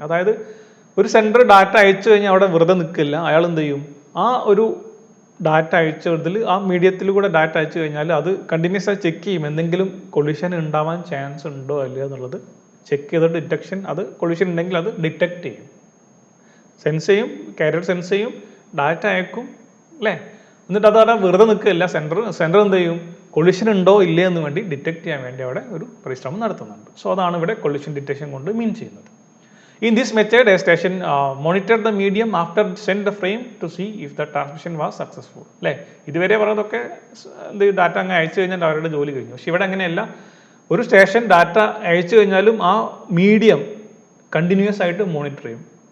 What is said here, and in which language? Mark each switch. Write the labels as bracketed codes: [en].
[ml] അതായത് ഒരു sender data അയച്ചു കഴിഞ്ഞാൽ അവിടെ വെറുതെ നിൽക്കില്ല, അയാൾ എന്ത് ചെയ്യും, ആ ഒരു ഡാറ്റ അയച്ചതിൽ ആ മീഡിയത്തിൽ കൂടെ ഡാറ്റ അയച്ചു കഴിഞ്ഞാൽ അത് കണ്ടിന്യൂസ് ആയി ചെക്ക് ചെയ്യും, എന്തെങ്കിലും കൊളിഷൻ ഉണ്ടാവാൻ ചാൻസ് ഉണ്ടോ അല്ലയോ എന്നുള്ളത് ചെക്ക് ചെയ്തിട്ട് ഡിറ്റക്ഷൻ, അത് കൊളിഷൻ ഉണ്ടെങ്കിൽ അത് ഡിറ്റക്ട് ചെയ്യും, സെൻസ് ചെയ്യും, കാരിയർ സെൻസ് ചെയ്യും, ഡാറ്റ അയക്കും അല്ലേ. എന്നിട്ട് അതവിടെ വെറുതെ നിൽക്കില്ല, സെൻറ്റർ എന്ത് ചെയ്യും, കൊളിഷൻ ഉണ്ടോ ഇല്ലേ എന്ന് വേണ്ടി ഡിറ്റക്ട് ചെയ്യാൻ വേണ്ടി അവിടെ ഒരു പരിശ്രമം നടത്തുന്നുണ്ട്. സോ അതാണ് ഇവിടെ കൊളിഷൻ ഡിറ്റക്ഷൻ കൊണ്ട് മീൻ ചെയ്യുന്നത്. [en] In this method, a station monitored the medium after send the frame to see if the transmission was successful. [ml] അല്ലേ, ഇതുവരെ പറഞ്ഞതൊക്കെ ഡാറ്റ അങ്ങ് അയച്ചു കഴിഞ്ഞാൽ അവരുടെ ജോലി കഴിഞ്ഞു. പക്ഷെ ഇവിടെ അങ്ങനെയല്ല, ഒരു സ്റ്റേഷൻ ഡാറ്റ അയച്ചു കഴിഞ്ഞാലും ആ മീഡിയം കണ്ടിന്യൂസ് ആയിട്ട് മോണിറ്റർ ചെയ്യും.